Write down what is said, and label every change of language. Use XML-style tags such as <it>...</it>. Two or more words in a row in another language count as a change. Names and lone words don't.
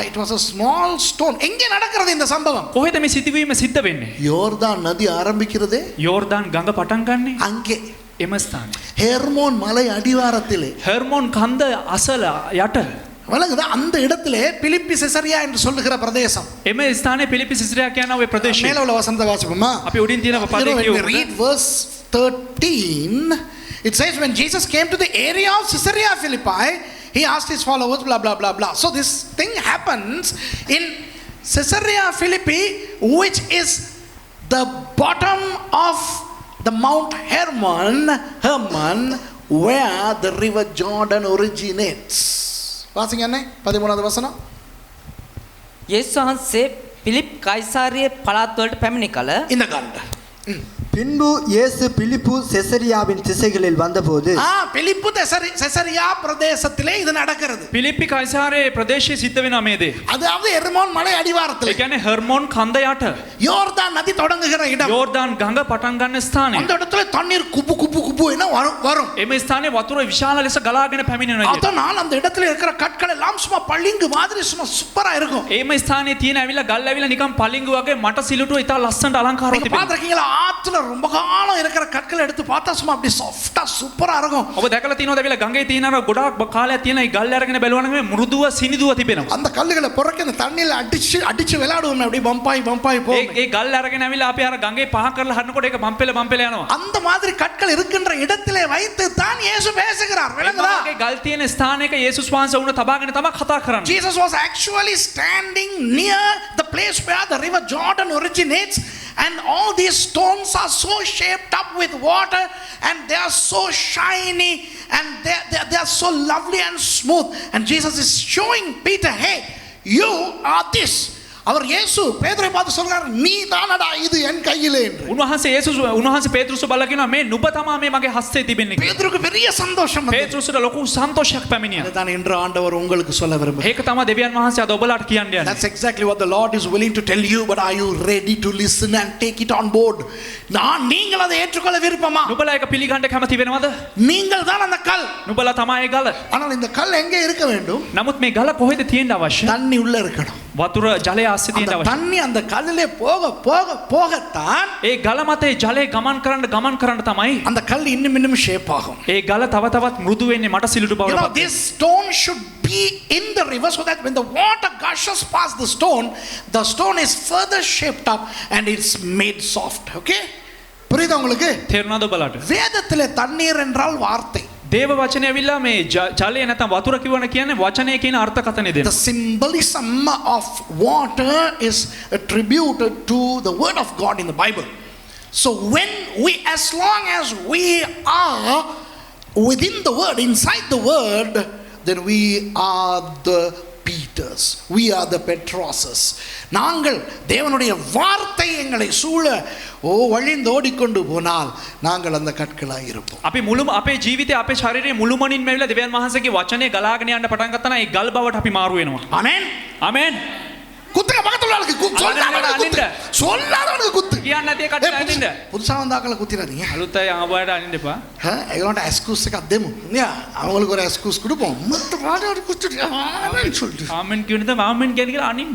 <en>It was a small stone.</en> <ta>எங்கே நடக்கிறது இந்த சம்பவம்?</ta> <si>කොහෙද මේ සිදුවීම සිද්ධ වෙන්නේ?</si> <ta>யோர்தான் நதி ஆரம்பிக்கிறதே</ta> <si>යෝර්දාන් ගඟ පටන් ගන්නේ</si> <ta>அங்கே</ta> <si>එම ස්ථානේ.</si> <ta>ஹெர்மோன் மலை அடிவாரத்திலே.</ta> <si>ஹெர்மோன் කන්ද අසල යට.</si> <ta>வழங்குதா அந்த இடத்திலே பிலிப்பி செசரியா என்று சொல்லுகிற பிரதேசம்.</ta> <si>එම ස්ථානයේ පිලිපි සිසිරියා කියන ඔය ප්‍රදේශය.</si> <ta>மேல உள்ள வசனத்தை வாசிப்போமா?</ta> <si>අපි උඩින් තියෙන පදේ</si> <en>When we</en> <si>කියවමු.</si> <en>read verse 13, it says when Jesus came to the area of Caesarea Philippi, he asked his followers blah blah blah blah. So this thing happens in Caesarea Philippi, which is the bottom of the Mount Hermon, where the river Jordan originates.</en> <ta>வாசிங்க அண்ணே 13வது வசனம்.</ta> <si>යේසුස් වහන්සේ පිලිප් කයිසාරියේ පළාත් වලට පැමිණි කල</si> <ta>இந்த காண்ட பின்பு இயேசு பிலிப்பு செசரியாவின் திசைகளில் வந்தபோது பிலிப்பு செசரியா பிரதேசத்திலே இது நடக்கிறது.</ta> <si>පිලිප්පි කයිසාරයේ ප්‍රදේශයේ සිද්ධ වෙනා මේ දේ.</si> <ta>அதாவது எர்மோன் மலை அடிவாரத்தில்.</ta> <si>ඒ කියන්නේ ஹெர்மோன் කන්ද යට.</si> <ta>யோர்தான் நதி தொடங்குகிற இடம்.</ta> <si>යෝර්දාන් ගඟ පටන් ගන්න ස්ථානය.</si> <ta>அந்த இடத்துல தண்ணீர் குப்பு குப்பு குப்பு என வரும்.</ta> <si>එම ස්ථානයේ වතුර විශාල ලෙස ගලාගෙන පැමිණෙනවා.</si> <ta>அதனால் அந்த இடத்துல இருக்கிற கற்கள் எல்லாம் சும்மா பளிங்கு மாதிரி சும்மா சூப்பரா இருக்கும்.</ta> <si>එම ස්ථානයේ තියෙන ඇවිල්ලා ගල් ඇවිල්ලා නිකන් පලිංගු වගේ මට සිලුටුව ඉතා ලස්සනට අලංකාරව</si> <ta>நீங்க</ta> <si>තිබෙනවා.</si> <ta>பாத்திருக்கீங்களா? ஆத்துல ரொம்ப காலம் இருக்கிற கற்களை எடுத்து பார்த்தா சும்மா அப்படி சாஃப்ட்டா சூப்பரா இருக்கும்.</ta> <si>ඔබ දැකලා තියෙනවද ඇවිල්ලා ගඟේ තියෙන අර ගොඩාක් කාලයක් තියෙන ඒ ගල් අරගෙන බැලුවනම් මේ මෘදුව සිනිදුව තිබෙනවා.</si> <ta>அந்த கல்லுகளை பொறுக்க அந்த தண்ணியில அடிச்சு விளையாடுவோம் அப்படி பம்பாய் போகும்.</ta> <si>ඒ ගල් අරගෙන ඇවිල්ලා අපි අර ගඟේ පහ කරලා හරිනකොට ඒක බම්පෙල යනවා.</si> <ta>அந்த மாதிரி கற்கள் இருக்கின்ற இடத்திலே வைத்து தான் இயேசு பேசுகிறார். விளங்குதா?</ta> <si>ඒ ගල් තියෙන ස්ථානයක යේසුස් වහන්සේ වුණ තබාගෙන තමයි කතා කරන්නේ.</si> <en>Jesus was actually standing near the place where the river Jordan originates, and all these stones are so shaped up with water, and they are so shiny, and they are so lovely and smooth. And Jesus is showing Peter, hey, you are this.</en> <ta>அவர் இயேசு பேதுரை பார்த்து சொல்றார், நீ தானடா இது என் கையிலே என்று.</ta> <si>උන්වහන්සේ පේතෘස්ව බලලා කියනවා මේ නුඹ තමා මේ මගේ හස්තේ තිබෙන්නේ.</si> <ta>பேதுருக்கு பெரிய சந்தோஷம் வந்தது.</ta> <si>පේතෘස්ට ලොකු සන්තෝෂයක් පැමිණියා.</si> <ta>அதுதான் இன்று ஆண்டவர் உங்களுக்கு சொல்ல விரும்புகிறார்.</ta> <si>ඒක තමයි දෙවියන් වහන්සේ අද ඔබලාට කියන්න යන්නේ.</si> <en>That's exactly what the Lord is willing to tell you, but are you ready to listen and take it on board?</en> <ta>நீங்கள் அதை ஏற்றுக்கொள்ள விருப்பமா?</ta> <si>නුඹලා ඒක පිළිගන්න කැමති වෙනවද?</si> <ta>நீங்கள் தான் அந்த கல்.</ta> <si>නුඹලා තමයි ඒ ගල.</si> <ta>ஆனால் இந்த கல் எங்கே இருக்க வேண்டும்?</ta> <si>නමුත් මේ ගල කොහෙද තියෙන්න අවශ්‍ය?</si> <ta>தண்ணி உள்ள இருக்கணும்.</ta> <si>වතුර ජලය ආස්සේ තියෙන්න අවශ්‍ය.</si> <ta>தண்ணி அந்த கல்லிலே போகத்தான்</ta> <si>ඒ ගල මතේ ජලය ගමන් කරන්න තමයි</si> <ta>அந்த கல் இன்னும் ஷேப் ஆகும்.</ta> <si>ඒ ගල තව තවත් මෘදු වෙන්නේ මට සිලුටු</si> <en>You know,</en> <si>බවට.</si> <en>this stone should be in the river so that when the water gushes past the stone is further shaped up and it's made soft.</en> <ta>Okay? புரியுதா உங்களுக்கு?</ta> <si>තේරුණාද ඔබලාට?</si> <ta>வேதத்திலே தண்ணீர் என்றால் வார்த்தை.</ta> <si>දේව වචනය ඇවිල්ලා මේ ජලය නැත්නම් වතුර කියවන කියන්නේ වචනය කියන අර්ථකථනය</si> <en>The</en> <si>දෙනවා.</si> <en>symbolism of water is attributed to the word of God in the Bible. So when we, as long as we are within the word, inside the word, then we are the Peters, we are the Petroses.</en> <ta>நாங்கள் தேவனுடைய வார்த்தை எங்களை சூழ வழிந்தோடிக்கொண்டு போனால் நாங்கள் அந்த கற்களாய் இருப்போம்.</ta> <si>අපි මුළු අපේ ජීවිතේ අපේ ශරීරයේ මුළුමනින්ම ඇවිල්ලා දෙවියන් වහන්සේගේ වචනේ ගලාගෙන යන්න පටන් ගත්තා නම් ඒ ගල් බවට අපි මාරු වෙනවා.</si> <ta>ஆமென்.</ta> <si>ආමෙන්.</si> <ta>குத்துங்க பக்கத்துல ஆளுக்கு சொல்லாதவனுக்கு குத்து.</ta> <si>කියන්න නැති එකට අනින්න.</si> <ta>புதுசா வந்தாக்களை குத்திராதீங்க.</ta> <si>අලුත් අය ආවයට අනින්න එපා. ඒගොල්ලන්ට எக்ஸ்கியூஸ் එකක් දෙමු.</si> <ta>නේ அவங்களுக்கு ஒரு எக்ஸ்கியூஸ் கொடுப்போம். மத்த பாடோட குத்துட்டு ஆமென் சொல்லிட்டு.</ta> <si>ආමෙන් කියනද ආමෙන් කියන කියලා අනින්න.</si>